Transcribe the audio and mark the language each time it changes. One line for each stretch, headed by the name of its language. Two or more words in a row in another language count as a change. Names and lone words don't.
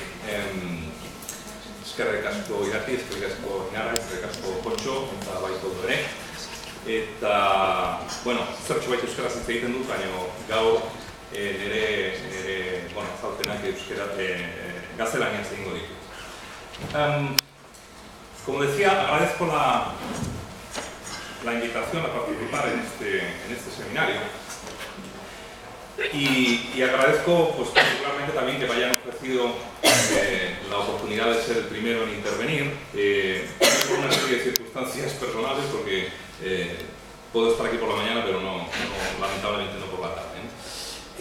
Basque: Eskerrik asko Irati, eskerrik asko Inara, eskerrik asko Kontxo, eta baita ondo ere. Eta, bueno, zertxo baita euskaraz hitz egiten dut, baina gaur nire azalpenak euskara gaztelaniaz egingo ditut.
Spanish: Como decía, agradezco la invitación a participar en este seminario y agradezco pues, particularmente también que me hayan ofrecido la oportunidad de ser el primero en intervenir por una serie de circunstancias personales, porque puedo estar aquí por la mañana, pero lamentablemente no por la tarde, ¿eh?